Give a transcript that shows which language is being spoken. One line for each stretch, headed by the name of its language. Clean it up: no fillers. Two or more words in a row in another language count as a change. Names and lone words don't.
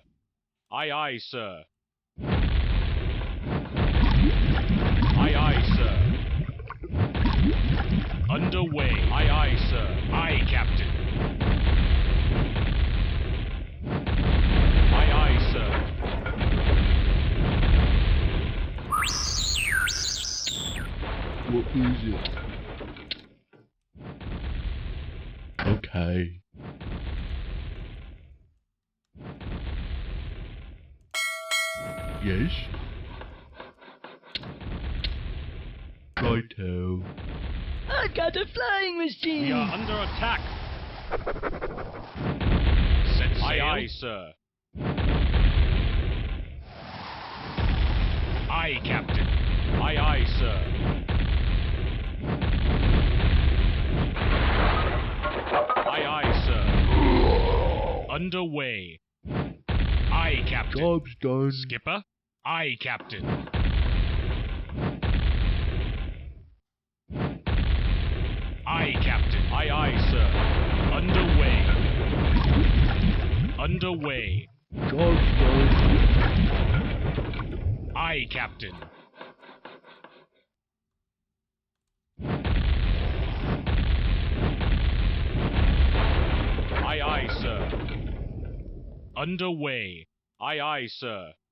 English: Aye, aye, sir. Aye, aye, sir. Underway. Aye, aye, sir. Aye, Captain. Aye, aye, sir. What is it? Okay. Yes? Righto. I got a flying machine! We are under attack. Set sail. Aye, aye, sir. Aye, Captain. Aye, aye, sir. Aye, aye, sir. Underway. Aye, Captain. Job's done. Skipper? Aye, Captain. Aye, Captain. Aye, aye, sir. Underway. Underway. Job's done. Aye, Captain. Aye, aye, sir. Underway. Aye, aye, sir.